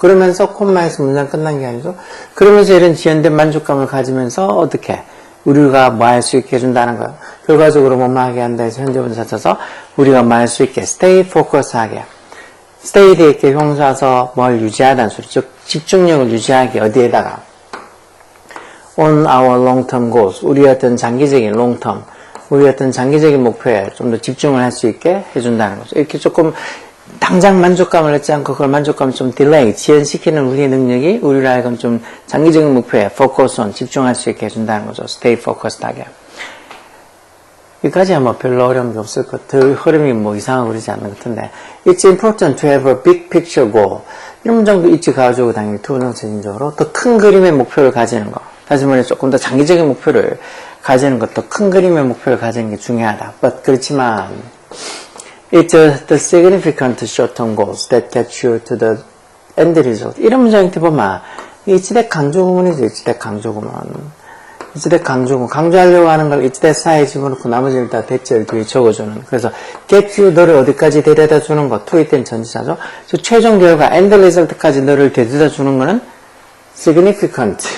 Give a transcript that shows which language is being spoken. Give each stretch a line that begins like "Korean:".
Korean: 그러면서 콤마에서 문장 끝난 게 아니죠. 그러면서 이런 지연된 만족감을 가지면서 어떻게 우리가 뭐 할 수 있게 해준다는 거예요. 결과적으로 뭐뭐 하게 한다 해서 현재분사 쳐서 우리가 뭐 할 수 있게
English: stay focus
Korean: 하게. stay 돼 있게 형사서 뭘 유지하다는 소리. 즉 집중력을 유지하게 어디에다가
English: on our long term goals.
Korean: 우리의 어떤 장기적인 long term. 우리의 어떤 장기적인 목표에 좀 더 집중을 할 수 있게 해준다는 거죠. 이렇게 조금 당장 만족감을 얻지 않고 그걸 만족감을 좀 딜레이, 지연시키는 우리의 능력이 우리를 하여금 좀 장기적인 목표에 focus on, 집중할 수 있게 해준다는 거죠.
English: stay focused
Korean: 하게. 여기까지야 뭐 별로 어려운 게 없을 것 같아요. 흐름이 뭐 이상하고 그러지 않는 것 같은데.
English: It's important to have a big picture goal.
Korean: 이런 문장도 있지 가지고 당연히 투부정체적으로 더 큰 그림의 목표를 가지는 거. 다시 말해 조금 더 장기적인 목표를 가지는 것, 더 큰 그림의 목표를 가지는 게 중요하다.
English: But
Korean: 그렇지만
English: It's the significant short-term goals that get you to the end result.
Korean: 이런 문장한테 보면 이치대 강조구문이죠. 이치대 강조구문. 이치대 강조구문. 강조하려고 하는 걸 이치대 사이에 집어넣고 나머지를 다 대체를 뒤에 적어주는. 그래서
English: get you,
Korean: 너를 어디까지 데려다 주는 것. to it된 전치사죠. 최종 결과
English: end result
Korean: 까지 너를 데려다 주는 거는 significant.